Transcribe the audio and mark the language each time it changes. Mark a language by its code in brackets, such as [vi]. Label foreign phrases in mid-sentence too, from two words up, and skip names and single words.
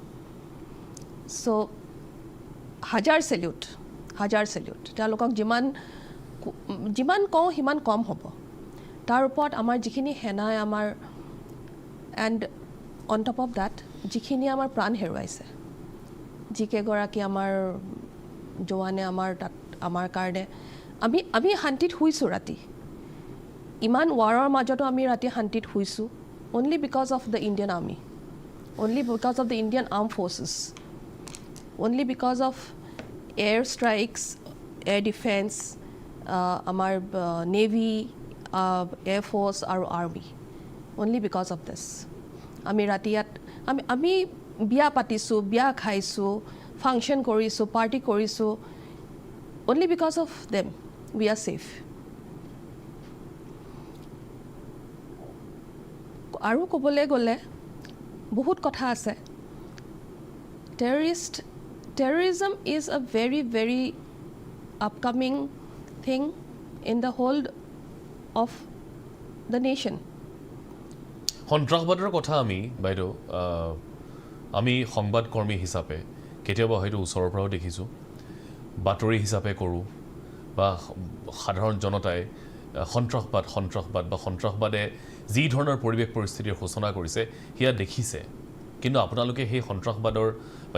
[as] সো হাজাৰ সেলিউট তেওঁলোকক যিমান কওঁ সিমান কম হ'ব তাৰ ওপৰত আমাৰ যিখিনি সেনাই আমাৰ [en] and on top of that [as] যিখিনি আমাৰ প্ৰাণ হেৰুৱাইছে যিকেইগৰাকী আমাৰ জোৱানে আমাৰ কাৰণে আমি শান্তিত শুইছোঁ ৰাতি ইমান ৱাৰৰ মাজতো আমি ৰাতি শান্তিত শুইছোঁ [en] only because of the Indian Army, only because of the Indian Armed Forces, only because of air strikes, air defense, our Navy, Air Force, our Army, only because of this. [as] আমি ৰাতিয়াত আমি বিয়া পাতিছোঁ বিয়া খাইছোঁ ফাংচন কৰিছোঁ পাৰ্টি কৰিছোঁ [en] only because of them we are safe. [as] আৰু ক'বলৈ গ'লে বহুত কথা আছে [en] terrorism is a very upcoming thing in the whole of the nation. [as] সন্ত্ৰাসবাদৰ কথা আমি বাইদেউ আমি সংবাদ কৰ্মী হিচাপে কেতিয়াবা হয়তো ওচৰৰ পৰাও দেখিছোঁ বাতৰি হিচাপে কৰোঁ বা সাধাৰণ জনতাই সন্ত্ৰাসবাদ বা সন্ত্ৰাসবাদে যি ধৰণৰ পৰিৱেশ পৰিস্থিতিৰ সূচনা কৰিছে হিয়া দেখিছে কিন্তু আপোনালোকে সেই সন্ত্ৰাসবাদৰ বা